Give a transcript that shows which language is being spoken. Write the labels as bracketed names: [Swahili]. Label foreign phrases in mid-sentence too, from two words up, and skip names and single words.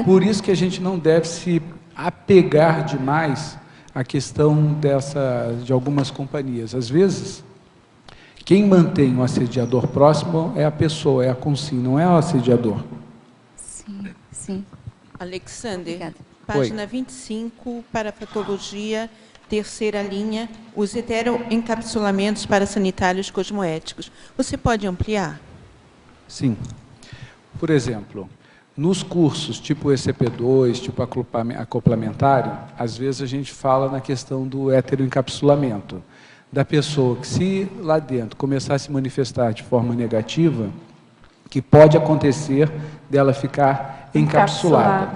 [Portuguese] Por isso que a gente não deve se apegar demais à questão de algumas companhias. Às vezes, quem mantém o assediador próximo é a pessoa, é a consim, não é o assediador. Sim, sim. Alexander, Obrigada. página 25, parafatologia, terceira linha, os heteroencapsulamentos parasanitários cosmoéticos. Você pode ampliar? Sim. Por exemplo, nos cursos tipo ECP2, tipo acoplamentário, às vezes a gente fala na questão do heteroencapsulamento. Da pessoa que, se lá dentro começar a se manifestar de forma negativa, que pode acontecer dela ficar encapsulada.